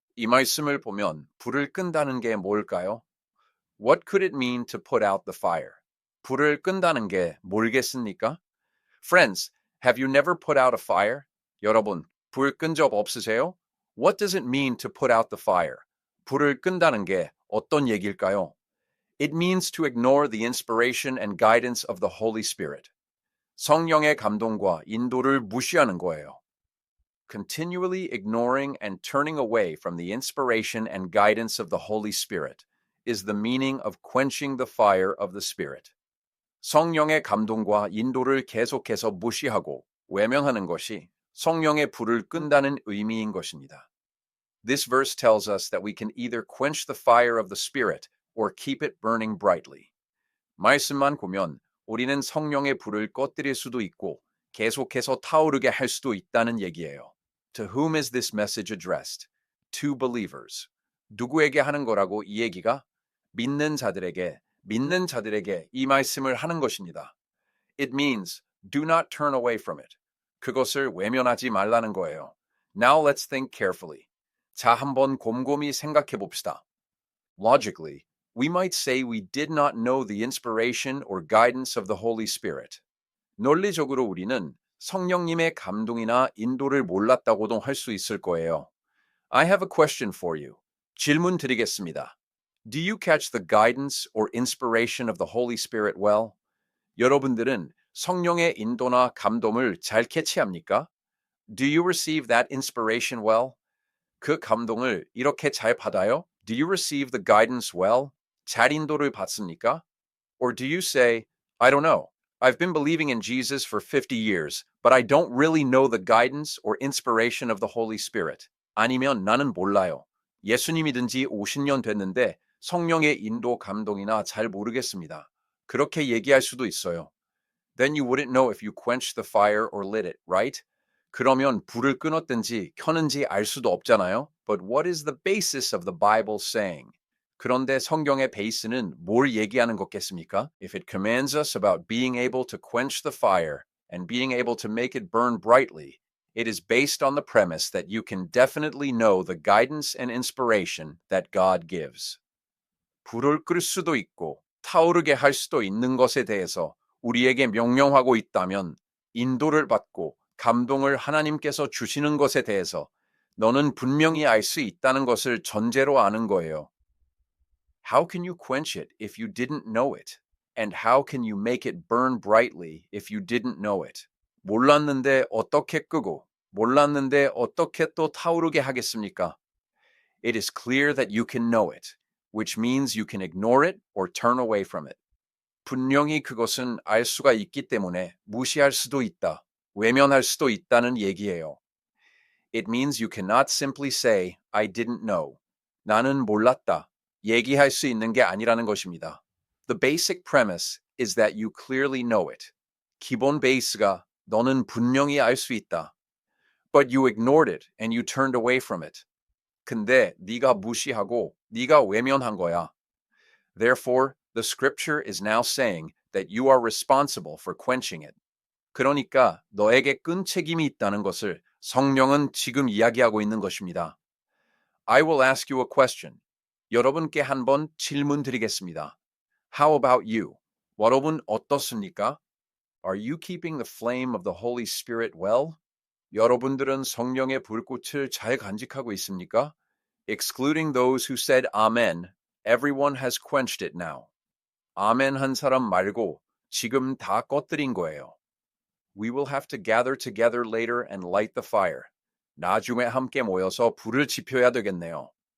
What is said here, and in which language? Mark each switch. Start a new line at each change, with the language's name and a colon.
Korean: 이 말씀을 보면 불을 끈다는 게 뭘까요?
English: What could it mean to put out the fire?
Korean: 불을 끈다는 게 뭘겠습니까?
English: Friends, have you never put out a fire?
Korean: 여러분, 불 끈 적 없으세요?
English: What does it mean to put out the fire?
Korean: 불을 끈다는 게 어떤 얘기일까요?
English: It means to ignore the inspiration and guidance of the Holy Spirit.
Korean: 성령의 감동과 인도를 무시하는 거예요.
English: Continually ignoring and turning away from the inspiration and guidance of the Holy Spirit is the meaning of quenching the fire of the Spirit.
Korean: 성령의 감동과 인도를 계속해서 무시하고 외면하는 것이 성령의 불을 끈다는 의미인 것입니다.
English: This verse tells us that we can either quench the fire of the Spirit or keep it burning brightly.
Korean: 말씀만 보면 우리는 성령의 불을 꺼뜨릴 수도 있고 계속해서 타오르게 할 수도 있다는 얘기예요.
English: To whom is this message addressed? To believers.
Korean: 누구에게 하는 거라고 이 얘기가? 믿는 자들에게 이 말씀을 하는 것입니다.
English: It means do not turn away from it.
Korean: 그것을 외면하지 말라는 거예요.
English: Now let's think carefully.
Korean: 자, 한번 곰곰이 생각해 봅시다.
English: Logically, we might say we did not know the inspiration or guidance of the Holy Spirit.
Korean: 논리적으로 우리는 성령님의 감동이나 인도를 몰랐다고도 할 수 있을 거예요.
English: I have a question for you.
Korean: 질문 드리겠습니다.
English: Do you catch the guidance or inspiration of the Holy Spirit well?
Korean: 여러분들은 성령의 인도나 감동을 잘 캐치합니까?
English: Do you receive that inspiration well?
Korean: 그 감동을 이렇게 잘 받아요?
English: Do you receive the guidance well?
Korean: 잘 인도를 받습니까?
English: Or do you say, I don't know. I've been believing in Jesus for 50 years, but I don't really know the guidance or inspiration of the Holy Spirit.
Korean: 아니면 나는 몰라요. 예수님 믿은 지 50년 됐는데 성령의 인도 감동이나 잘 모르겠습니다. 그렇게 얘기할 수도 있어요.
English: Then you wouldn't know if you quenched the fire or lit it, right?
Korean: 그러면 불을 끊었든지 켰는지 알 수도 없잖아요.
English: But what is the basis of the Bible saying?
Korean: 그런데 성경의 베이스는 뭘 얘기하는 거겠습니까?
English: If it commands us about being able to quench the fire and being able to make it burn brightly, it is based on the premise that you can definitely know the guidance and inspiration that God gives.
Korean: 불을 끌 수도 있고 타오르게 할 수도 있는 것에 대해서 우리에게 명령하고 있다면 인도를 받고 감동을 하나님께서 주시는 것에 대해서 너는 분명히 알 수 있다는 것을 전제로 아는 거예요.
English: How can you quench it if you didn't know it? And how can you make it burn brightly if you didn't know it?
Korean: 몰랐는데 어떻게 끄고 몰랐는데 어떻게 또 타오르게 하겠습니까?
English: It is clear that you can know it, which means you can ignore it or turn away from it.
Korean: 분명히 그것은 알 수가 있기 때문에 무시할 수도 있다, 외면할 수도 있다는 얘기예요.
English: It means you cannot simply say, I didn't know.
Korean: 나는 몰랐다. 얘기할 수 있는 게 아니라는 것입니다.
English: The basic premise is that you clearly know it.
Korean: 기본 베이스가 너는 분명히 알 수 있다.
English: But you ignored it and you turned away from it.
Korean: 근데 네가 무시하고 네가 외면한 거야.
English: Therefore, the scripture is now saying that you are responsible for quenching it.
Korean: 그러니까 너에게 끈 책임이 있다는 것을 성령은 지금 이야기하고 있는 것입니다.
English: I will ask you a question.
Korean: 여러분께 한번 질문 드리겠습니다.
English: How about you?
Korean: 여러분 어떻습니까?
English: Are you keeping the flame of the Holy Spirit well?
Korean: 여러분들은 성령의 불꽃을 잘 간직하고 있습니까?
English: Excluding those who said Amen, everyone has quenched it now.
Korean: 아멘 한 사람 말고 지금 다 꺼뜨린 거예요.
English: We will have to gather together later and light the fire.
Korean: 나중에 함께 모여서 불을 지펴야 되겠네요.